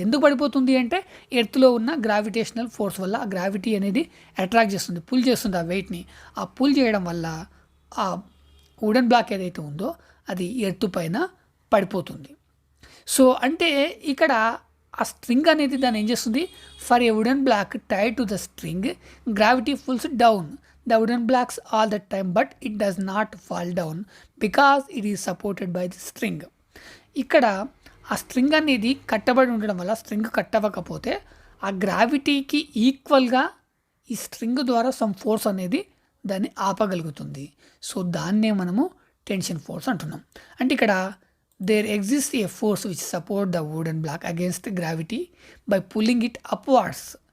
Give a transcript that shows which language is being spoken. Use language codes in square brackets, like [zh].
[te] ఎందుకు పడిపోతుంది అంటే ఎర్త్లో ఉన్న గ్రావిటేషనల్ ఫోర్స్ వల్ల ఆ గ్రావిటీ అనేది అట్రాక్ట్ చేస్తుంది, పుల్ చేస్తుంది ఆ వెయిట్ని. ఆ పుల్ చేయడం వల్ల ఆ వుడెన్ బ్లాక్ ఏదైతే ఉందో అది ఎర్త్ పైన పడిపోతుంది. సో అంటే ఇక్కడ ఆ స్ట్రింగ్ అనేది దాన్ని ఏం చేస్తుంది? [en] For a wooden block tied to the string gravity pulls down the wooden blocks all the time, but it does not fall down because it is supported by the string. [te] ఇక్కడ ఆ string అనేది కట్టబడి ఉండడం వల్ల string కట్టవకపోతే ఆ గ్రావిటీకి ఈక్వల్గా ఈ string ద్వారా సమ్ ఫోర్స్ అనేది దాన్ని ఆపగలుగుతుంది. సో దాన్నే మనము టెన్షన్ ఫోర్స్ అంటున్నాం. అంటే ఇక్కడ [en] There exist a force which support the wooden block against gravity by pulling it upwards.